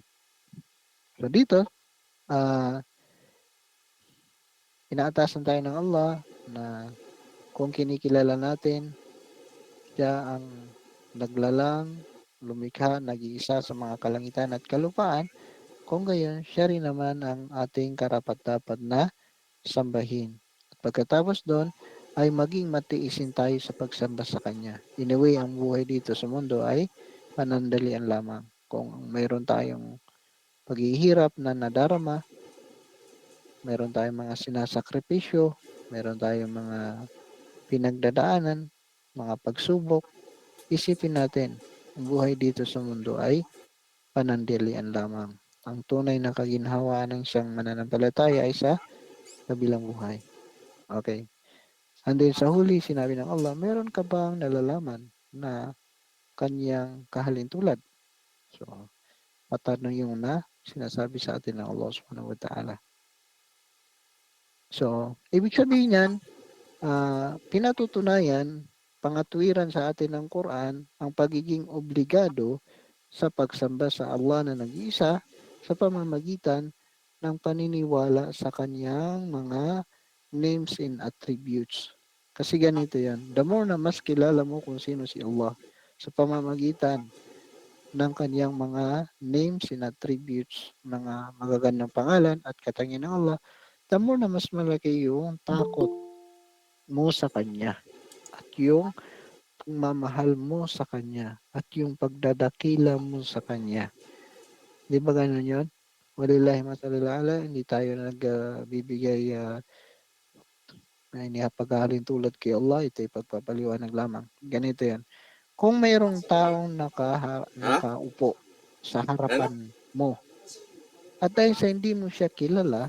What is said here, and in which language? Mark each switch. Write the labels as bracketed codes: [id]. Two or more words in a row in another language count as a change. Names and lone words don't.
[tl] So dito, inaatasan tayo ng Allah na kung kinikilala natin, siya ang naglalang, lumikha, nag-iisa sa mga kalangitan at kalupaan, kung gayon, siya rin naman ang ating karapat-dapat na sambahin. At pagkatapos doon, ay maging matiisin tayo sa pagsamba sa Kanya. [en] In a way, [tl] ang buhay dito sa mundo ay panandalian lamang. Kung mayroon tayong paghihirap na nadarama, mayroon tayong mga sinasakripisyo, mayroon tayong mga pinagdadaanan, mga pagsubok, isipin natin, ang buhay dito sa mundo ay panandalian lamang. Ang tunay na kaginhawaan ng siyang mananampalataya ay sa kabilang buhay. Okay. And then sa huli, sinabi ng Allah, meron ka bang nalalaman na Kanyang kahalintulad? So, patanong yung na sinasabi sa atin ng Allah [ar] سبحانه وتعالى. [tl] So, ibig sabihin yan, pinatutunayan, pangatwiran sa atin ng Quran, ang pagiging obligado sa pagsamba sa Allah na nag-iisa sa pamamagitan ng paniniwala sa Kanyang mga [en] names and attributes. [tl] Kasi ganito yan, [en] the more [tl] na mas kilala mo kung sino si Allah sa pamamagitan ng Kanyang mga [en] names and attributes, [tl] mga magagandang pangalan at katangian ng Allah, [en] the more [tl] na mas malaki yung takot mo sa Kanya at yung pagmamahal mo sa Kanya at yung pagdadakila mo sa Kanya. Di ba ganun yun? [ar] ولله المثل الأعلى, [tl] hindi tayo nagbibigay na inihapag-halin tulad kay Allah, ito'y pagpapaliwanag lamang. Ganito yan. Kung mayroong taong Ha? nakaupo sa Ano? harapan mo at dahil sa hindi mo siya kilala,